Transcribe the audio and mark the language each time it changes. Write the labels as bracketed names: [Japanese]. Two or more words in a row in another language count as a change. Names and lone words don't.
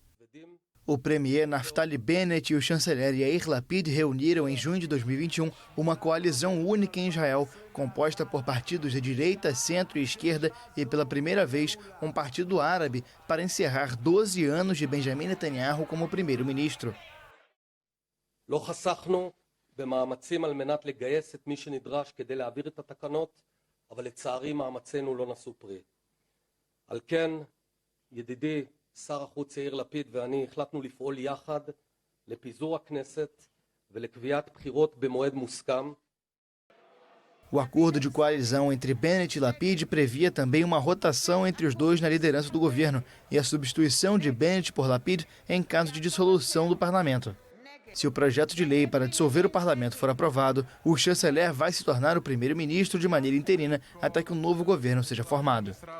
[Portuguese] O premier Naftali Bennett e o chanceler Yair Lapid reuniram em junho de 2021 uma coalizão única em Israel, composta por partidos de direita, centro e esquerda e, pela primeira vez, um partido árabe para encerrar 12 anos de Benjamin Netanyahu como primeiro-ministro. [Hebrew] לא חסכנו במאמצים על מנת לגייס את מי שנדרש כדי להעביר את התקנות, אבל לצערי מאמצינו לא נשאו פרי. על כן, ידידי שר החוץ יאיר לפיד ואני החלטנו לפעול יחד לפיזור הכנסת ולקביעת בחירות במועד מוסכם. [Portuguese] O acordo de coalizão entre Bennett e Lapid previa também uma rotação entre os dois na liderança do governo e a substituição de Bennett por Lapid em caso de dissolução do parlamento. Se o projeto de lei para dissolver o parlamento for aprovado, o chanceler vai se tornar o primeiro-ministro de maneira interina até que um novo governo seja formado.